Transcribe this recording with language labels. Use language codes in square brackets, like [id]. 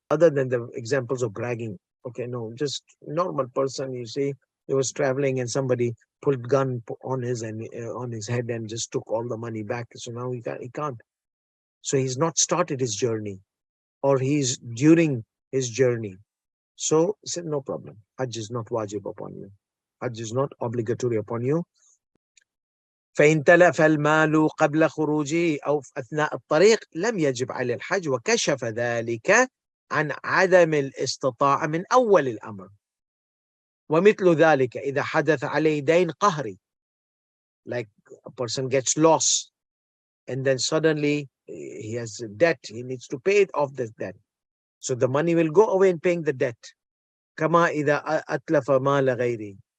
[en] Other than the examples of bragging. Okay, no, just normal person, you see, he was traveling and somebody pulled gun on his head and just took all the money back. So now he can't. So he's not started his journey, or he's during his journey. So he said, no problem. Hajj is not wajib upon you. Hajj is not obligatory upon you. [ar] فإن تلف المال قبل خروجه أو أثناء الطريق لم يجب عليه الحج وكشف ذلك عن عدم الاستطاعة من أول الأمر. ومثل ذلك إذا حدث عليه دين قهري, [en] like a person gets lost and then suddenly he has a debt, he needs to pay it off this debt. So the money will go away in paying the debt. [ar] كما إذا أتلف مال غيره.